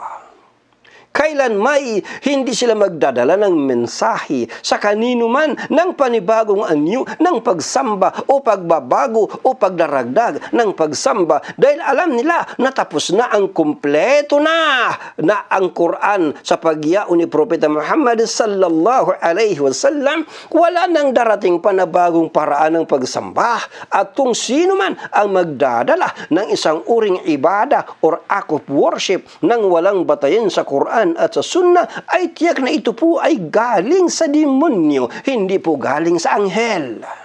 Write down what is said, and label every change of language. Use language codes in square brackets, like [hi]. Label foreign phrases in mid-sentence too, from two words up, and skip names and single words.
[tl] Kailan may hindi sila magdadala ng mensahe sa kanino man ng panibagong anyo ng pagsamba o pagbabago o pagdaragdag ng pagsamba, dahil alam nila na tapos na ang kumpleto na ang Quran sa pagyao ni Propeta Muhammad [ar] صلى الله عليه وسلم. [tl] Wala nang darating pa na bagong paraan ng pagsamba, at kung sino man ang magdadala ng isang uring ibada [en] or act of worship [tl] nang walang batayan sa Quran at sa Sunnah, ay tiyak na ito po ay galing sa demonyo, hindi po galing sa anghel.